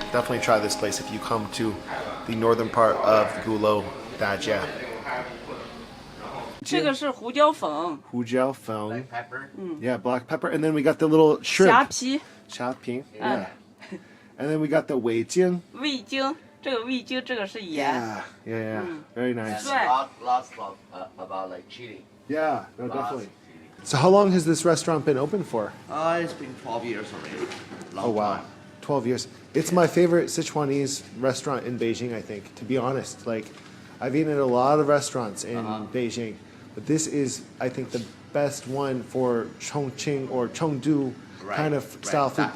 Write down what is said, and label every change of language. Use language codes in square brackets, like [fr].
[en] Definitely try this place if you come to the northern part of Gulou, Dajia. [zh] 这个是胡椒粉，胡椒粉, [en] Black pepper. yeah, black pepper, and then we got the little shrimp. [zh] 虾皮， [en] Xiaoping, yeah. And then we got the weijing. [zh] 味精，这个味精，这个是盐。 [en] Yeah, very nice. Right. Lots of about like chili. Yeah, no, Lots definitely. of chili. So how long has this restaurant been open for? It's been 12 years already. Long Oh wow, time. 12 years. It's my favorite Sichuanese restaurant in Beijing, I think, to be honest. Like, I've eaten at a lot of restaurants in Beijing, but this is, I think, the best one for Chongqing or Chengdu kind of style food.